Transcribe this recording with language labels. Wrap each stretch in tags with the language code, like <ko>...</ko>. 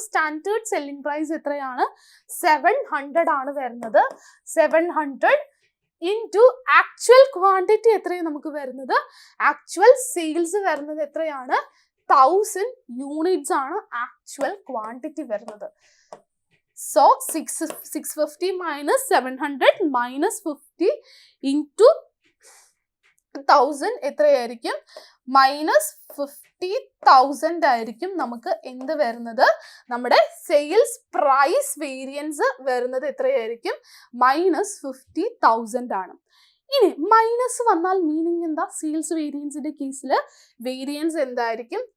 <ml>Standard selling price എത്രയാണ്? 700 ആണ് വരുന്നത്. 700 ഇൻറ്റു ആക്ച്വൽ ക്വാണ്ടിറ്റി എത്രയാണ് നമുക്ക് വരുന്നത്? ആക്ച്വൽ സെയിൽസ് വരുന്നത് എത്രയാണ്? 1000 യൂണിറ്റ്സ് ആണ് ആക്ച്വൽ ക്വാണ്ടിറ്റി വരുന്നത്.</ml> <en>So 650 minus 700 minus 50 into 1000</en> <ml>എത്രയായിരിക്കും? മൈനസ് 50,000 ആയിരിക്കും നമുക്ക് എന്ത് വരുന്നത്? നമ്മുടെ സെയിൽസ് പ്രൈസ് വേരിയൻസ് വരുന്നത് എത്രയായിരിക്കും? മൈനസ് 50,000 ആണ്. ഇനി മൈനസ് വന്നാൽ മീനിങ് എന്താ? സെയിൽസ് വേരിയൻസിന്റെ കേസിൽ വേരിയൻസ് എന്തായിരിക്കും?</ml>